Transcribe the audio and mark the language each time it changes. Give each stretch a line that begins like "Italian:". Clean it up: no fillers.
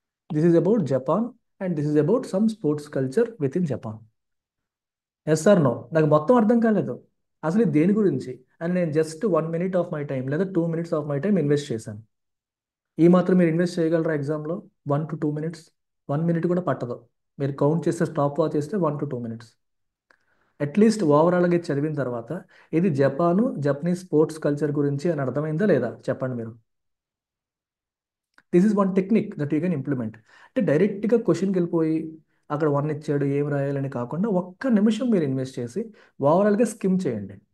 English: This is about Japan and this is about some sports culture within Japan. Yes or no?
Telugu: నాకు మొత్తం అర్థం కాలేదు అసలు ఇది దేని గురించి అని. నేను just 1 minute of my time లేదా 2 minutes of my time invest చేశాను. ఈ మాత్రం మీరు ఇన్వెస్ట్ చేయగలరా ఎగ్జామ్లో? 1 to 2 minutes, 1 minute కూడా పట్టదు. మీరు కౌంట్ చేస్తే, స్టాప్ వాచ్ చేస్తే 1 to 2 minutes. అట్లీస్ట్ ఓవరాల్గా ఇది చదివిన తర్వాత ఇది జపాను, జపనీస్ స్పోర్ట్స్ కల్చర్ గురించి అని అర్థమైందా లేదా చెప్పండి మీరు.
English: This is one technique that you can implement.
Telugu: అంటే డైరెక్ట్గా క్వశ్చన్కి వెళ్ళిపోయి అక్కడ వన్ ఇచ్చాడు ఏం రాయాలని కాకుండా ఒక్క నిమిషం మీరు ఇన్వెస్ట్ చేసి ఓవరాల్గా స్కిమ్ చేయండి.